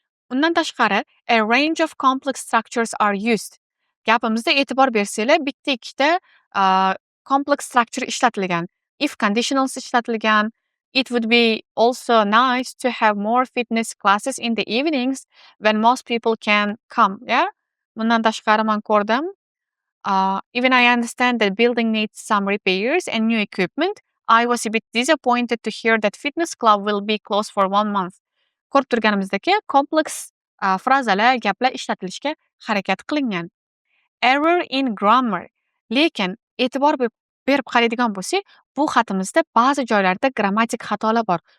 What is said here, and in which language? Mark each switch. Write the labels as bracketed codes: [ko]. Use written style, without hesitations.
[uz] Undan tashqari, [en] a range of complex structures are used. [uz] Gapimizda e'tibor bersanglar, bitta ikkita complex structure ishlatilgan. [en] If conditionals [uz] ishlatilgan. [en] It would be also nice to have more fitness classes in the evenings when most people can come. Yeah? [uz] Bundan tashqari men ko'rdim. [en] Even I understand that building needs some repairs and new equipment. I was a bit disappointed to hear that fitness club will be closed for 1 month. [uz] Ko'rib turganimizdagi kompleks frazalar, gaplar ishlatilishga harakat qilingan. [en] Error in grammar. [uz] Lekin e'tibor berib qaraydigan bo'lsak, bu xatimizda ba'zi joylarda grammatik xatolar bor.